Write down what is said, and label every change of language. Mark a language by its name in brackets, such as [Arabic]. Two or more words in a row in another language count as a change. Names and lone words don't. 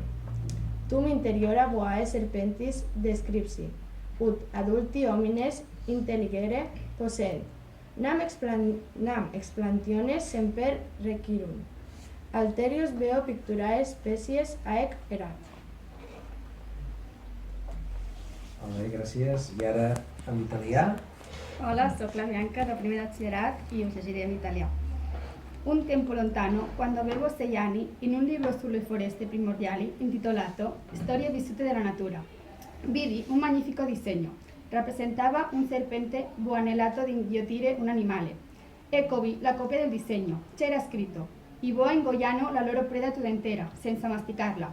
[Latin] Tum interiora boae serpentis descripsi, ut adulti homines intelligere possent. Nam explantiones semper requirunt. Alterius veo picturae species aec erat. [Catalan] Molt bé, gràcies. I ara en italià. Hola, soc la Bianca de primer de batxillerat y os llegiré [Spanish] en italiano. [Italian] Un tempo lontano, quando avevo 6 anni, in un libro sulle foreste primordiali intitolato Storie vissute della natura, vidi un magnifico disegno. Rappresentava un serpente buonelato di inghiottire un animale. Eccovi la copia del disegno. C'era scritto: i boi ingoiano la loro preda tutta intera, senza masticarla.